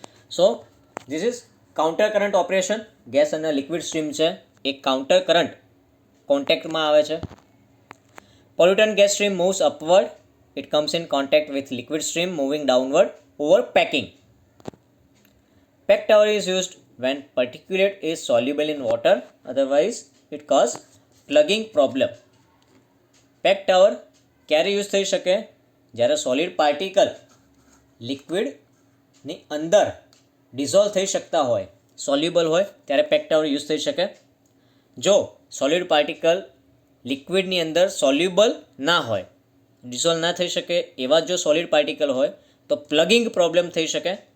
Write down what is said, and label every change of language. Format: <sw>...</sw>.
<en>So this is counter current operation.</en> <gu>Gas અને liquid stream છે એ counter current કોન્ટેક્ટમાં આવે છે.</gu> <en>Pollutant gas stream moves upward. It comes in contact with liquid stream moving downward over packing. Pack tower is used when particulate is soluble in water, otherwise it cause plugging problem.</en> <gu>Pack tower ક્યારે use થઈ શકે? જ્યારે solid particle લિક્વિડની અંદર dissolve થઈ શકતા હોય, soluble હોય, ત્યારે પેક ટાવર યુઝ થઈ શકે. જો સોલિડ પાર્ટિકલ લિક્વિડની અંદર સોલ્યુબલ ના હોય, ડિઝોલ્વ ના થઈ શકે એવા જો સોલિડ પાર્ટિકલ હોય તો પ્લગિંગ પ્રોબ્લેમ થઈ શકે.</gu>